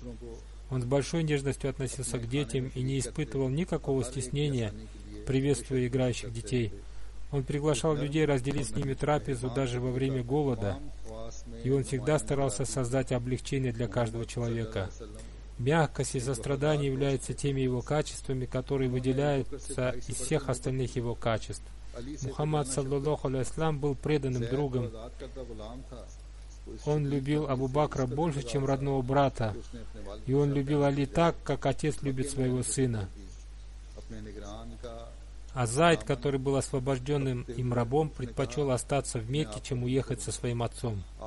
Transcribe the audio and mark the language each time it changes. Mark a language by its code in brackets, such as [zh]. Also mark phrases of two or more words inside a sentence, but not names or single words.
[ru] Он с большой нежностью относился к детям и не испытывал никакого стеснения, приветствуя играющих детей. Он приглашал людей разделить с ними трапезу даже во время голода, и он всегда старался создать облегчение для каждого человека. Мягкость и сострадание являются теми его качествами, которые выделяются из всех остальных его качеств. [ar] Мухаммад, صلى الله عليه وسلم, [ru] был преданным другом. Он любил Абу Бакра больше, чем родного брата, и он любил Али так, как отец любит своего сына. А Зайд, который был освобожденным им рабом, предпочел остаться в Мекке, чем уехать со своим отцом.